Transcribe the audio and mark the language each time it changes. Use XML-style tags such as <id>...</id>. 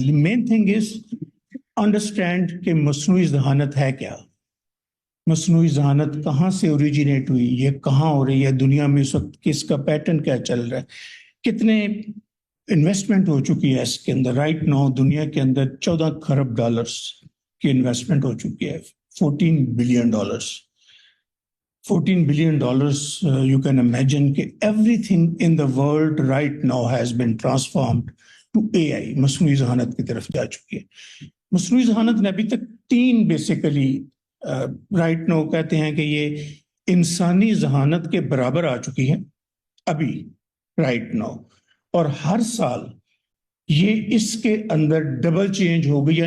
<en>The main thing is understand</en> <ur>کہ مصنوعی ذہانت ہے کیا، مصنوعی ذہانت کہاں سے اوریجنیٹ ہوئی، یہ کہاں ہو رہی ہے دنیا میں اس وقت، کس کا پیٹرن کیا چل رہا ہے، کتنے انویسٹمنٹ ہو چکی ہے اس کے اندر. رائٹ نو دنیا کے اندر 14 کھرب ڈالرز کی انویسٹمنٹ ہو چکی ہے. 14 billion dollars.</ur> <en>14 billion dollars, you can imagine</en> <ur>کہ</ur> <en>everything in the world right now has been transformed to AI.</en> <ur>مصنوعی ذہانت کی طرف جا چکی ہے. مصنوعی ذہانت نے ابھی تک 3 بیسیکلی رائٹ نو کہتے ہیں کہ یہ انسانی ذہانت کے برابر آ چکی ہے ابھی رائٹ نو، اور ہر سال یہ اس کے اندر ڈبل چینج ہوگی.</ur>